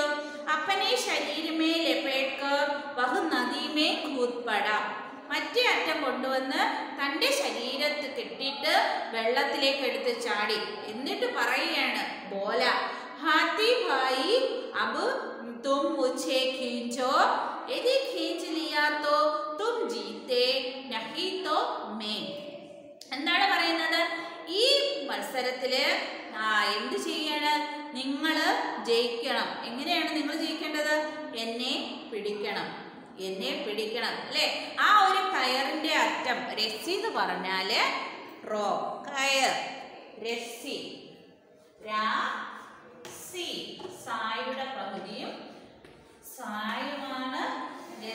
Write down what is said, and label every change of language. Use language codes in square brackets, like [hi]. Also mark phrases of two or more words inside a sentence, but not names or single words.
[hi] अपने शरीर में लपेटकर वह नदी में कूद पड़ा. [ml] മറ്റേ അറ്റം കൊണ്ടുവന്ന് തൻ്റെ ശരീരത്ത് കെട്ടിയിട്ട് വെള്ളത്തിലേക്ക് എടുത്ത് ചാടി. എന്നിട്ട് പറയുകയാണ്, [hi] बोला हाथी भाई अब तुम मुझे खींचो, यदि खींच लिया तो तुम जीते, नहीं तो मैं. [ml] എന്താണ് പറയുന്നത്? ഈ മത്സരത്തില് എന്ത് ചെയ്യാണ്? നിങ്ങൾ ജയിക്കണം. എങ്ങനെയാണ് നിങ്ങൾ ജയിക്കേണ്ടത്? എന്നെ പിടിക്കണം അല്ലേ? ആ ഒരു കയറിന്റെ അറ്റം, രസ്സി എന്ന് പറഞ്ഞാല് കയർ, രസ്സി, സായുടെ പകുതിയും സായുമാണ് രസ്സി.